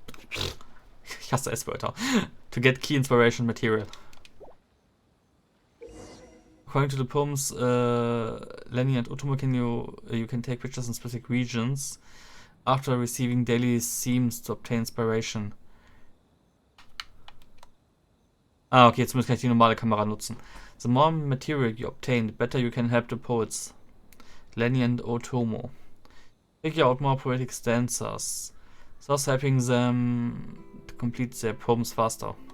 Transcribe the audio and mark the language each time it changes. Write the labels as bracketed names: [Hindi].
[German] Ich hasse S-Wörter. [English] To get key inspiration material. According to the poems, Lenny and Otomo, you can take pictures in specific regions after receiving daily themes to obtain inspiration. [German] Ah, okay, zumindest kann ich die normale Kamera nutzen. [English] The more material you obtain, the better you can help the poets. Lenny and Otomo. Figure out more poetic stanzas, thus helping them to complete their poems faster.